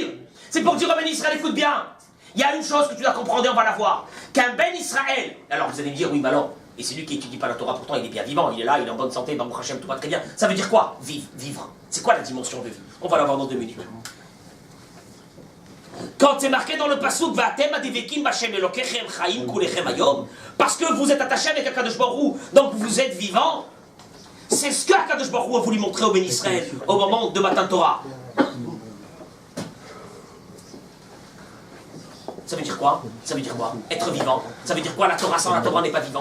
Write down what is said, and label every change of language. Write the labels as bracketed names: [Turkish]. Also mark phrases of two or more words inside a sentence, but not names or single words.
[French] C'est pour dire aux bénis Israël, écoute bien. Il y a une chose que tu dois comprendre et on va la voir. Qu'un Ben Israël, alors vous allez me dire, oui, mais alors, et c'est lui qui étudie pas la Torah, pourtant il est bien vivant, il est là, il est en bonne santé, [Hebrew] ברוך השם, [French] tout va très bien. Ça veut dire quoi? Vivre. C'est quoi la dimension de vie? On va la voir dans 2 minutes. Quand c'est marqué dans le pasuk, [Hebrew] ואתם הדבקים בה' אלהיכם חיים כלכם היום, [French] parce que vous êtes attaché avec [Hebrew] הקדוש ברוך הוא, [French] donc vous êtes vivant. C'est ce qu' [Hebrew] הקדוש ברוך הוא [French] a voulu montrer au Ben Israël au moment de [Hebrew] מתן תורה. [French] Ça veut dire quoi? Ça veut dire quoi? Être vivant. Ça veut dire quoi? La Torah sans la Torah n'est pas vivant.